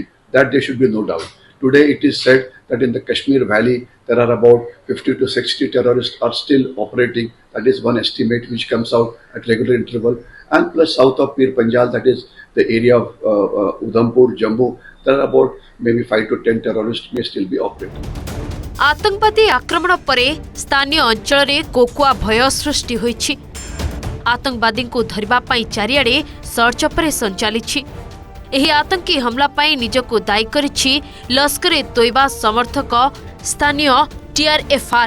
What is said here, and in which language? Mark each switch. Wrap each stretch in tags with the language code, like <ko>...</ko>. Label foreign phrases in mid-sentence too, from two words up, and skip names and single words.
<en>That there should be no doubt. Today it is said that in the Kashmir Valley there are about 50 to 60 terrorists are still operating. That is one estimate which comes out at regular interval. And plus south of Pir Panjal, that is the area of Udhampur, Jammu, there are about maybe 5 to 10 terrorists may still be operating.</en> <or>ଆତଙ୍କବାଦୀ ଆକ୍ରମଣ ପରେ ସ୍ଥାନୀୟ ଅଞ୍ଚଳ ରେ କୋକୁଆ ଭୟ ସୃଷ୍ଟି ହୋଇଛି। ଆତଙ୍କବାଦୀ କୁ ଧରିବା ପାଇଁ ଚାରିଆଡ଼େ</or> <en>search operation</en> <or>ଚାଲିଛି। ଏହି ଆତଙ୍କୀ ହମଲା ପାଇଁ ନିଜକୁ ଦାୟୀ କରିଛି ଲଶ୍କର ତୋଇବା ସମର୍ଥକ ସ୍ଥାନୀୟ ଟିଆରଏଫଆର।</or>